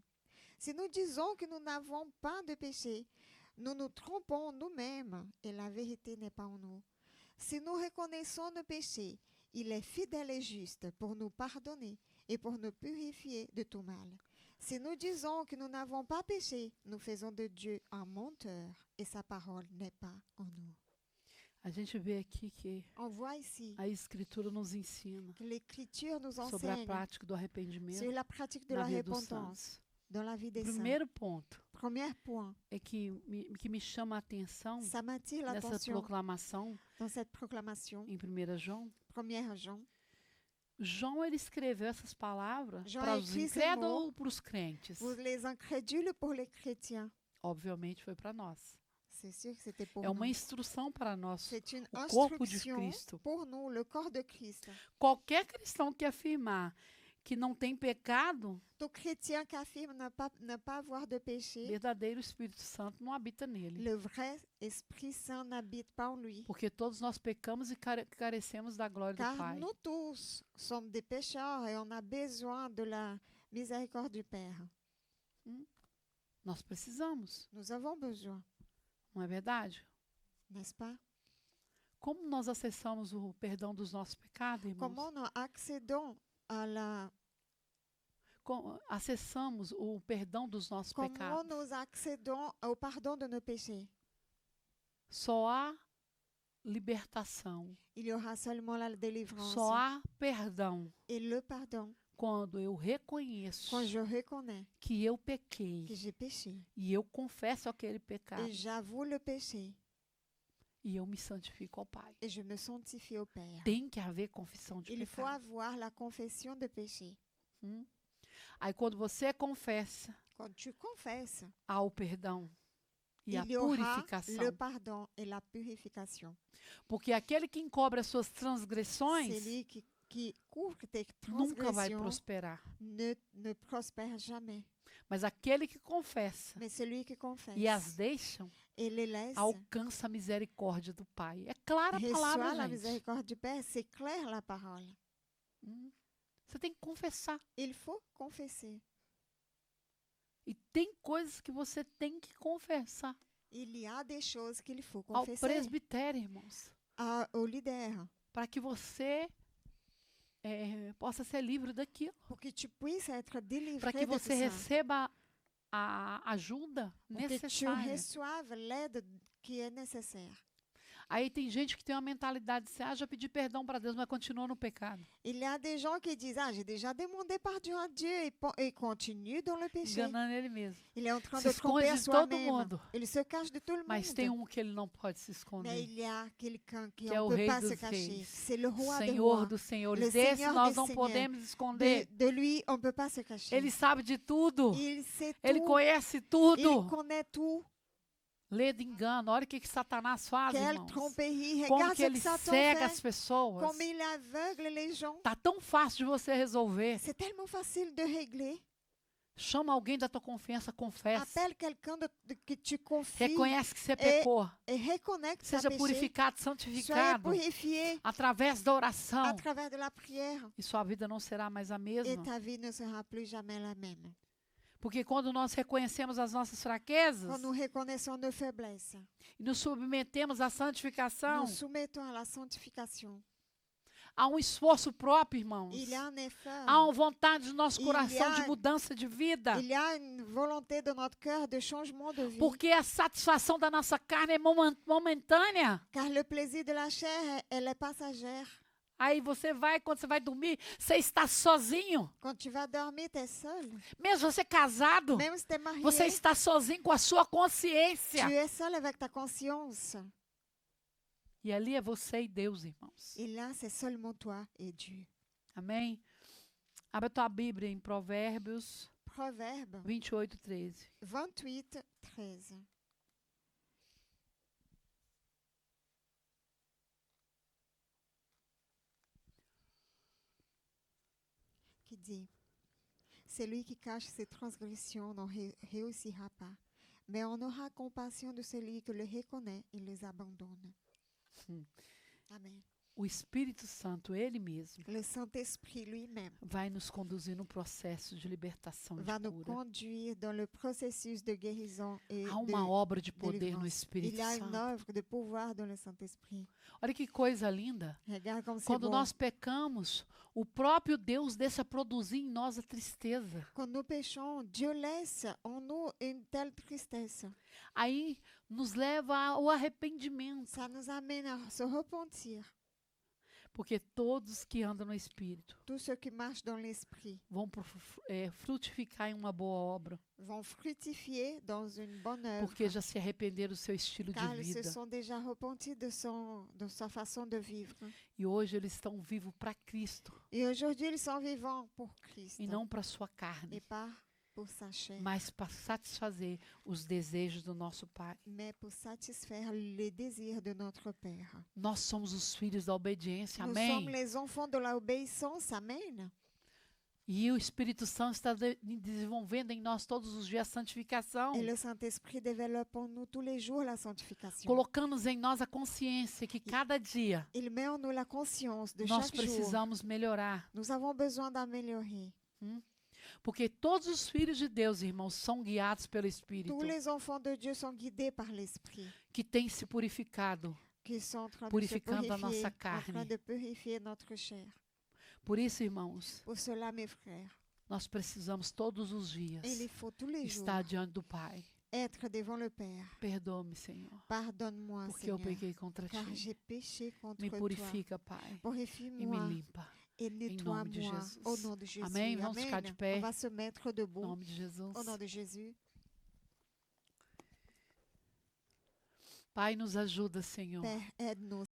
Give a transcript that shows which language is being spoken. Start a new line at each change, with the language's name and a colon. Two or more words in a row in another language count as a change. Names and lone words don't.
French: Si nous disons que nous n'avons pas de péché, nous nous trompons nous-mêmes et la vérité n'est pas en nous. Si nous reconnaissons nos péchés, il est fidèle et juste pour nous pardonner et pour nous purifier de tout mal. Si nous disons que nous n'avons pas péché, nous faisons de Dieu un menteur et sa parole n'est pas en nous.
Portuguese: A gente vê aqui que
French: On voit ici
Portuguese: a Escritura nos ensina
French: que l'Écriture nous
Portuguese: sobre a
French: enseigne
Portuguese: prática do arrependimento
French: sur la pratique de
Portuguese: na
French: la
Portuguese: vida dos
French: repentance
Portuguese: santos.
French: dans la vie
Portuguese: O
French: des saints.
Portuguese: primeiro ponto
French: Premier point,
Portuguese: é que me chama a atenção
French: ça m'attire
Portuguese: nessa
French: l'attention
Portuguese: proclamação
French: dans cette proclamation.
Portuguese: em 1 João.
French: 1 Jean.
Portuguese: João ele escreveu essas palavras João para os
French: écrit ces
Portuguese: incrédulos
French: mots
Portuguese: ou para os crentes?
French: Vous les incrédules pour les chrétiens.
Portuguese: Obviamente foi para nós.
French: C'est sûr que c'était pour
Portuguese: É uma
French: nous.
Portuguese: instrução para nós,
French: C'est une
Portuguese: o corpo de
French: instruction
Portuguese: Cristo.
French: pour nous, le corps de Christ.
Portuguese: Qualquer cristão que afirmar que não tem pecado,
French: Tout chrétien qui affirme ne pas avoir de péché,
Portuguese: verdadeiro Espírito Santo não habita nele.
French: le vrai Esprit Saint n'habite pas en lui.
Portuguese: Porque todos nós pecamos e carecemos da glória do
French: Car
Portuguese: Pai.
French: nous tous sommes des pécheurs et on a besoin de la miséricorde du Père.
Portuguese: Nós precisamos,
French: Nous avons besoin,
Portuguese: não é verdade?
French: n'est-ce pas?
Portuguese: Como nós acessamos o perdão dos nossos pecados, irmãos?
French: Comment nous accédons à la
Portuguese: Acessamos o perdão dos nossos
French: comment
Portuguese: pecados.
French: nous accédons au pardon de nos péchés?
Portuguese: Só há libertação,
French: Il y aura seulement la délivrance
Portuguese: só há perdão
French: et le pardon
Portuguese: quando eu reconheço
French: quand je reconnais
Portuguese: que eu pequei
French: que j'ai péché
Portuguese: e eu confesso aquele pecado
French: et j'avoue le péché
Portuguese: e eu me santifico ao Pai.
French: et je me sanctifie au Père.
Portuguese: Tem que haver confissão de
French: Il faut
Portuguese: pecado.
French: avoir la confession de péché.
Portuguese: Aí quando você confessa,
French: Quand tu confesses,
Portuguese: há o perdão e a
French: il y aura
Portuguese: purificação.
French: le pardon et la purification.
Portuguese: Porque aquele que encobre as suas transgressões
French: Celui qui couvre tes
Portuguese: nunca vai
French: transgressions
Portuguese: prosperar.
French: ne prospère jamais.
Portuguese: Mas aquele que confessa
French: Mais celui qui confesse
Portuguese: e as deixam,
French: et les laisse
Portuguese: alcança a misericórdia do Pai. É clara a
French: reçoit
Portuguese: palavra,
French: la
Portuguese: gente.
French: miséricorde du Père. C'est clair la parole.
Portuguese: Você tem que confessar.
French: Il faut confesser.
Portuguese: E tem coisas que você tem que confessar.
French: Il y a des choses qu'il faut
Portuguese: Ao
French: confesser
Portuguese: presbitério, irmãos.
French: au leader
Portuguese: Para que você possa ser livre daquilo.
French: pour que tu puisses être délivré
Portuguese: Para que
French: de tout
Portuguese: você
French: ça.
Portuguese: receba a ajuda
French: Pour que tu
Portuguese: necessária.
French: reçoives l'aide qui est nécessaire.
Portuguese: Aí tem gente que tem uma mentalidade de já pedir perdão para Deus, mas continua no pecado.
French: Il y a des gens qui disent, ah, j'ai déjà demandé pardon à Dieu et continue dans le péché.
Portuguese: Enganando ele mesmo.
French: Il est en train
Portuguese: Se
French: de tromper
Portuguese: esconde
French: à
Portuguese: de todo
French: soi-même.
Portuguese: mundo.
French: Il se cache de tout le
Portuguese: Mas tem
French: monde.
Portuguese: que ele não pode se
French: Mais
Portuguese: esconder.
French: il y a quelqu'un qui
Portuguese: Que é
French: on
Portuguese: o
French: ne peut
Portuguese: Rei
French: pas se
Portuguese: dos
French: cacher.
Portuguese: Reis.
French: C'est le roi des
Portuguese: Senhor
French: rois.
Portuguese: dos senhores.
French: Le
Portuguese: Desse
French: Seigneur
Portuguese: nós
French: des
Portuguese: não
French: seigneurs.
Portuguese: podemos esconder.
French: De lui, on ne peut pas se cacher.
Portuguese: Ele sabe de tudo.
French: Il sait
Portuguese: Ele
French: tout.
Portuguese: conhece
French: Il
Portuguese: tudo.
French: connaît tout.
Portuguese: Lê de engano. Olha o que Satanás faz,
French: Quelle
Portuguese: irmãos.
French: tromperie.
Portuguese: Como
French: Regarde
Portuguese: que
French: ce
Portuguese: ele
French: que Satan
Portuguese: cega
French: fait.
Portuguese: as pessoas.
French: Comme il aveugle les gens.
Portuguese: Tá tão fácil de você resolver.
French: C'est tellement facile de régler.
Portuguese: Chama alguém da tua confiança, confessa.
French: Appelle quelqu'un que tu confies
Portuguese: Reconhece que você pecou.
French: et reconnais que tu as
Portuguese: Seja
French: péché.
Portuguese: purificado,
French: Sois
Portuguese: santificado.
French: purifié
Portuguese: Através da
French: à
Portuguese: oração.
French: travers de la prière.
Portuguese: E sua vida não será mais a
French: Et
Portuguese: mesma.
French: ta vie ne sera plus jamais la même.
Portuguese: Porque quando nós reconhecemos as nossas fraquezas
French: Quand nous reconnaissons nos faiblesses,
Portuguese: e nos submetemos à santificação,
French: nous soumettons à la sanctification.
Portuguese: há um esforço próprio, irmãos.
French: Il y a un effort.
Portuguese: Há uma vontade do nosso
French: Il
Portuguese: coração
French: y a-
Portuguese: de mudança de vida.
French: Il y a une volonté de notre cœur de changement de vie.
Portuguese: Porque a satisfação da nossa carne é momentânea.
French: Car le plaisir de la chair, elle est passagère.
Portuguese: Aí você vai, quando você vai dormir, você está sozinho.
French: Quand tu vas dormir, tu es seul.
Portuguese: Mesmo você casado,
French: Même si tu es marié,
Portuguese: você está sozinho com a sua consciência.
French: tu es seul avec ta conscience.
Portuguese: E ali é você e Deus, irmãos.
French: Et là, c'est seulement toi et Dieu.
Portuguese: Amém? Abra a tua Bíblia em Provérbios
French: Proverbe
Portuguese: 28:13.
French: 28, 13. Qui dit, celui qui cache ses transgressions n'en réussira pas, mais on aura compassion de celui qui le reconnaît et les abandonne. Hum. Amen.
Portuguese: O Espírito Santo, ele mesmo,
French: Le Saint-Esprit lui-même
Portuguese: vai nos conduzir no processo de libertação e
French: va
Portuguese: de
French: nous
Portuguese: cura.
French: conduire dans le processus de guérison et
Portuguese: Há uma obra de poder no
French: délivrance.
Portuguese: Espírito
French: Il y a une
Portuguese: Santo.
French: œuvre de pouvoir dans le Saint-Esprit.
Portuguese: Olha que coisa linda.
French: Regarde comme c'est
Portuguese: Quando
French: bon.
Portuguese: nós pecamos, o próprio Deus deixa produzir em nós a tristeza.
French: Quand nous péchons, Dieu laisse en nous une telle tristesse.
Portuguese: Aí nos leva ao arrependimento.
French: Ça nous amène à se repentir.
Portuguese: Porque todos que andam no Espírito
French: Tous ceux qui marchent dans l'Esprit
Portuguese: vão frutificar em uma boa obra.
French: vont fructifier dans une bonne œuvre.
Portuguese: Porque já se arrependeram do seu estilo de
French: Car ils se
Portuguese: vida.
French: sont déjà repentis de sa façon de vivre.
Portuguese: E hoje eles estão vivos para Cristo.
French: Et aujourd'hui, ils sont vivants pour Christ
Portuguese: E não para sua carne.
French: et pas pour sa chair,
Portuguese: Mas para satisfazer os desejos do nosso Pai.
French: mais pour satisfaire les désirs de notre Père.
Portuguese: Nós somos os filhos da obediência,
French: Nous
Portuguese: amém?
French: sommes les enfants de l'obéissance. Amen.
Portuguese: E o Espírito Santo está desenvolvendo em nós todos os dias a santificação,
French: Et le Saint-Esprit développe en nous tous les jours la sanctification.
Portuguese: colocando em nós a consciência que cada dia
French: Il met en nous la conscience de
Portuguese: nós
French: chaque jour.
Portuguese: precisamos melhorar.
French: Nous avons besoin d'améliorer.
Portuguese: Porque todos os filhos de Deus, irmãos, são guiados pelo Espírito,
French: Tous les enfants de Dieu sont guidés par l'Esprit,
Portuguese: que tem se purificado.
French: qui sont en train de se
Portuguese: Purificando a
French: purifier,
Portuguese: nossa
French: en
Portuguese: carne.
French: train de purifier notre chair.
Portuguese: Por isso, irmãos,
French: Pour cela, mes frères,
Portuguese: nós precisamos todos os dias
French: il faut tous les jours
Portuguese: estar diante do Pai.
French: être devant le Père.
Portuguese: Perdoa-me, Senhor,
French: Pardonne-moi,
Portuguese: porque eu
French: Seigneur,
Portuguese: pequei contra
French: car
Portuguese: ti.
French: j'ai péché contre
Portuguese: Me
French: toi.
Portuguese: purifica, Pai, e me
French: Purifie-moi
Portuguese: limpa.
French: et
Portuguese: nome de
French: nettoie-moi
Portuguese: Jesus.
French: au nom de Jésus.
Portuguese: Amém? Vamos ficar de pé.
French: On va se mettre
Portuguese: Em
French: debout
Portuguese: nome de Jesus.
French: au nom de Jésus.
Portuguese: Pai, nos ajuda, Senhor.
French: Père, aide-nous.